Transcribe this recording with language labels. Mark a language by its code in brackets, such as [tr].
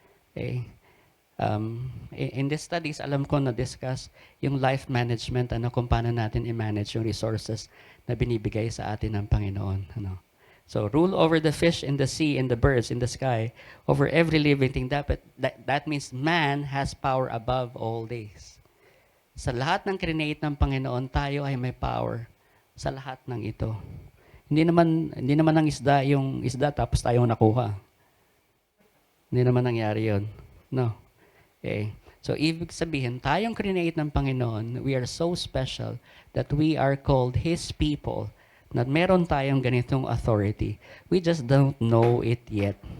[tl] Okay. In the studies, alam ko na-discuss yung life management, kung paano natin i-manage yung resources na binibigay sa atin ng Panginoon. [en] So, rule over the fish in the sea and the birds in the sky, over every living thing. That means man has power above all these. [tl] Sa lahat ng create ng Panginoon, tayo ay may power sa lahat ng ito. Hindi naman ang isda yung isda tapos tayo nakuha. Hindi naman nangyari yun. No. Okay. So, ibig sabihin, tayong create ng Panginoon, [en] we are so special that we are called His people, [tl] na meron tayong ganitong authority. [en] We just don't know it yet.